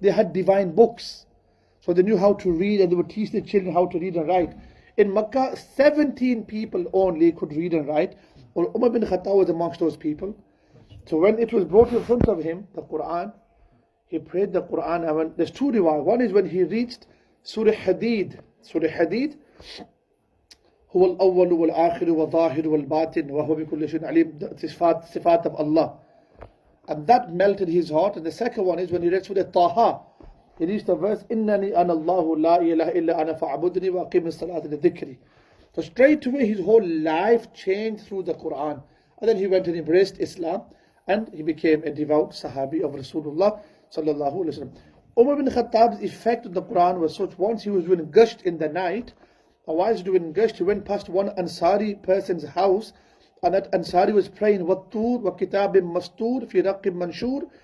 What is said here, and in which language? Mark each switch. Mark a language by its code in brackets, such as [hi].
[en] They had divine books. So they knew how to read, and they would teach their children how to read and write. In Makkah, 17 people only could read and write. Well, Umar bin Khattab was amongst those people. So when it was brought in front of him, the Quran, he prayed the Quran. And there's two riwayat. One is when he reached Surah Hadid. Surah Hadid. [ar] هو الأول والآخر والظاهر والباطن وهو بكل شيء عليم. [en] Sifat of Allah. And that melted his heart. And the second one is when he read Surah Taha. He reached the verse, [ar] إِنَّنِي أَنَا اللَّهُ لَا إِلَهَ إِلَّا أَنَا فَعْبُدْنِي وَأَقِيمِ الصَّلَاةَ لِذِكْرِي. [en] So straight away his whole life changed through the Quran. And then he went and embraced Islam, and he became a devout Sahabi of Rasulullah sallallahu alaihi wasallam. Umar bin Khattab's effect on the Quran was such. Once he was doing gasht in the night, and while he was doing gasht, he went past one Ansari person's house, and that Ansari was praying, [ar] وَالطُّورِ وَكِتَابٍ مَسْطُورٍ فِي رَقٍّ مَنْشُورٍ.